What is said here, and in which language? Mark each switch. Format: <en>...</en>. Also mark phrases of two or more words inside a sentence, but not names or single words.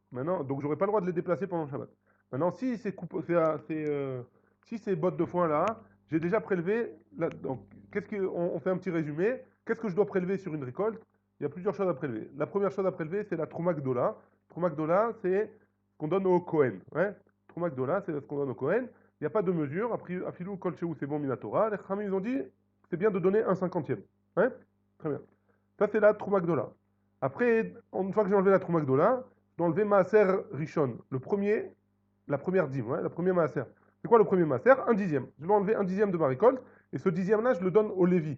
<fr>Maintenant, donc j'aurais pas le droit de les déplacer pendant le Shabbat. Maintenant, si ces bottes de foin là, j'ai déjà prélevé. Donc, on fait un petit résumé. Qu'est-ce que je dois prélever sur une récolte? Il y a plusieurs choses à prélever. La première chose à prélever, c'est la</fr> <he>תרומה גדולה. תרומה גדולה,</he> <fr>c'est ce qu'on donne au Kohen. Ouais?</fr> <he>תרומה גדולה,</he> <fr>c'est ce qu'on donne au Kohen. Il n'y a pas de mesure.</fr> <he>אפילו כל שהוא,</he> <fr>c'est bon, minatora. Les Khamim, ils ont dit, c'est bien de donner un cinquantième. Ouais? Très bien. Ça, c'est la</fr> <he>תרומה גדולה.</he> <fr>Après, une fois que j'ai enlevé la</fr> <he>תרומה גדולה,</he> <fr>je dois enlever</fr> <he>מעשר ראשון.</he> <fr>La première dîme, ouais, la première Maaser. C'est quoi le premier Maaser? Un dixième. Je dois enlever un dixième de ma récolte, et ce dixième-là, je le donne au Lévi.</fr>